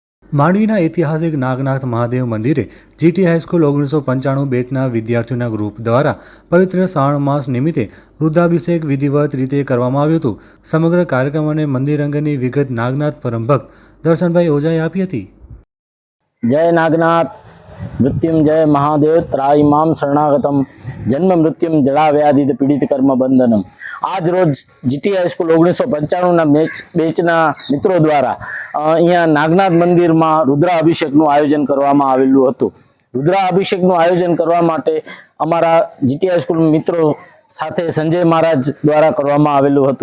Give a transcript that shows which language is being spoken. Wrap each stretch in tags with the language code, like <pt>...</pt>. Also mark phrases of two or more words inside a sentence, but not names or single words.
<gu>માંડવીના ઐતિહાસિક નાગનાથ મહાદેવ મંદિરે જીટી હાઈસ્કૂલ 1995 બેચના વિદ્યાર્થીઓના ગ્રુપ દ્વારા પવિત્ર શ્રાવણ માસ નિમિત્તે રુદ્રાભિષેક વિધિવત રીતે કરવામાં આવ્યું હતું. સમગ્ર કાર્યક્રમ અને મંદિર અંગેની વિગત નાગનાથ પરમભક્ત દર્શનભાઈ ઓઝાએ આપી હતી.</gu> <sa>जय नागनाथ मृत्युंजय महादेव त्राईमाम शरणागतम जन्म मृत्युम जड़ा व्याधि पीड़ित कर्म बंधनम।</sa> <gu>આજ રોજ જીટી હાઈસ્કૂલ 1995 બેચના મિત્રો દ્વારા અહીંયા નાગનાથ મંદિર મેં રુદ્રાભિષેકનું આયોજન કરવામાં આવેલું હતું। રુદ્રાભિષેકનું આયોજન કરવા માટે અમારા જીટી હાઈસ્કૂલ મિત્રો સાથે સંજય મહારાજ દ્વારા કરવામાં આવેલું હતું।</gu>